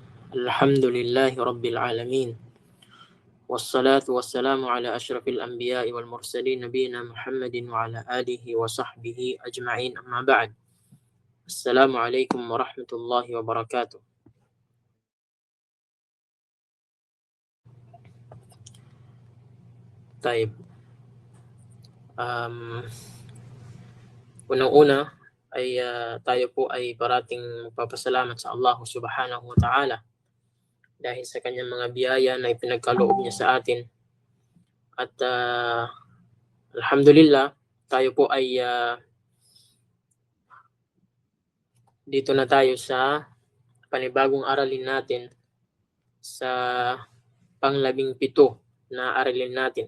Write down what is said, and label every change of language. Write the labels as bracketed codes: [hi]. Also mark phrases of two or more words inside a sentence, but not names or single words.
[ar] الحمد لله رب العالمين والصلاة والسلام على أشرف الأنبياء والمرسلين نبينا محمد وعلى آله وصحبه أجمعين أما بعد السلام عليكم ورحمة الله وبركاته. [tl] طيب unang-una ay tayo po ay parating magpapasalamat sa [ar] الله سبحانه وتعالى [tl] dahil sa kanyang mga biyaya na ipinagkaloob niya sa atin. At alhamdulillah, tayo po ay dito na tayo sa panibagong aralin natin sa pang-17 na aralin natin.